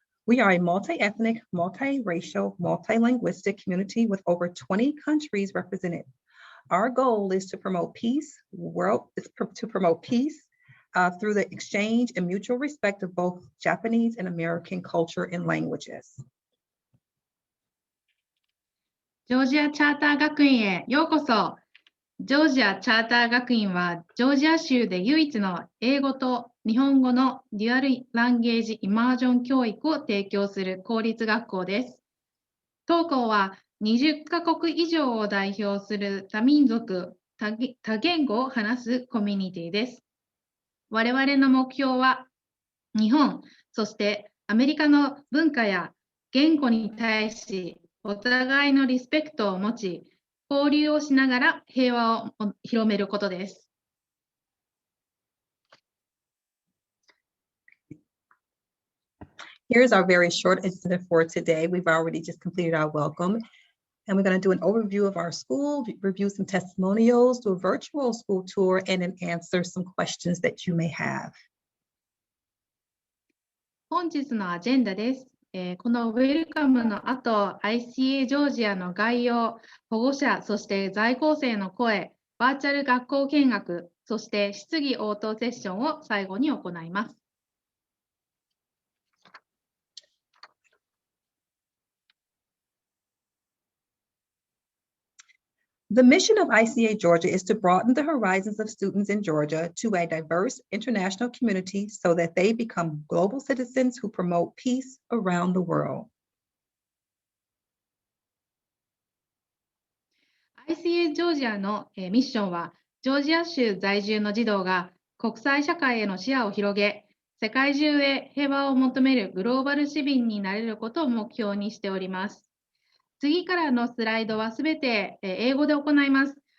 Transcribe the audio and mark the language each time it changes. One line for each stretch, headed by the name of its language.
English: We are a multi-ethnic, multi-racial, multi-linguistic community with over 20 countries represented. Our goal is to promote peace, through the exchange and mutual respect of both Japanese and American culture and languages.
Japanese: ジョージアチャーター学院へようこそ。ジョージアチャーター学院はジョージア州で唯一の英語と日本語のデュアルランゲージイマージョン教育を提供する公立学校です。当校は20カ国以上を代表する多民族、多言語を話すコミュニティです。我々の目標は日本、そしてアメリカの文化や言語に対しお互いのリスペクトを持ち、交流をしながら平和を広めることです。
English: Here's our very short agenda for today. We've already just completed our welcome, and we're going to do an overview of our school, review some testimonials, do a virtual school tour, and then answer some questions that you may have.
Japanese: 本日のアジェンダです。このウェルカムの後、ICA ジョージアの概要、保護者、そして在校生の声、バーチャル学校見学、そして質疑応答セッションを最後に行います。
English: The mission of ICA Georgia is to broaden the horizons of students in Georgia to a diverse international community so that they become global citizens who promote peace around the world.
Japanese: ICA ジョージアのミッションは、ジョージア州在住の児童が国際社会への視野を広げ、世界中へ平和を求めるグローバル市民になれることを目標にしております。次からのスライドはすべて英語で行います。